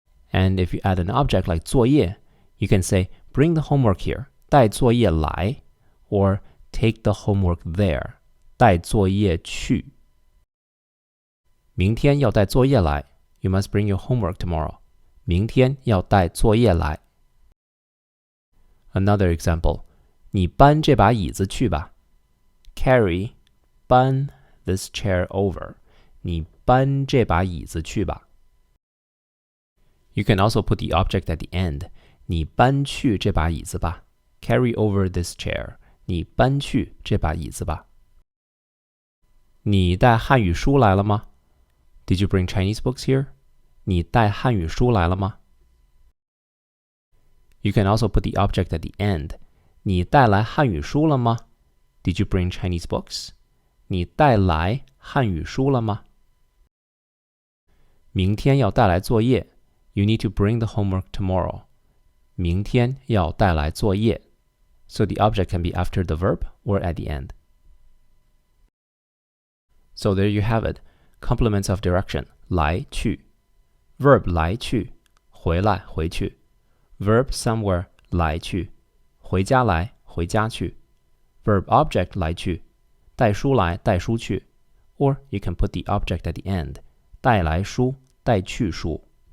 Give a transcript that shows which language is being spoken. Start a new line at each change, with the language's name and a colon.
English: And if you add an object like 作业, you can say bring the homework here,
Chinese: 带作业来,
English: or take the homework there,
Chinese: 带作业去。明天要带作业来,
English: you must bring your homework tomorrow.
Chinese: 明天要带作业来。
English: Another example,
Chinese: 你搬这把椅子去吧。
English: Carry, 搬 this chair over.
Chinese: 你搬这把椅子去吧。
English: You can also put the object at the end.
Chinese: 你搬去这把椅子吧。
English: Carry over this chair.
Chinese: 你搬去这把椅子吧。你带汉语书来了吗？
English: Did you bring Chinese books here?
Chinese: 你带汉语书来了吗？
English: You can also put the object at the end.
Chinese: 你带来汉语书了吗？
English: Did you bring Chinese books?
Chinese: 你带来汉语书了吗？明天要带来作业。
English: You need to bring the homework tomorrow.
Chinese: 明天要带来作业。
English: So the object can be after the verb or at the end. So there you have it. Complements of direction.
Chinese: 来去 Verb 来去回来回去 Verb somewhere 来去回家来回家去 Verb object 来去带书来带书去
English: Or you can put the object at the end
Chinese: 带来书带去书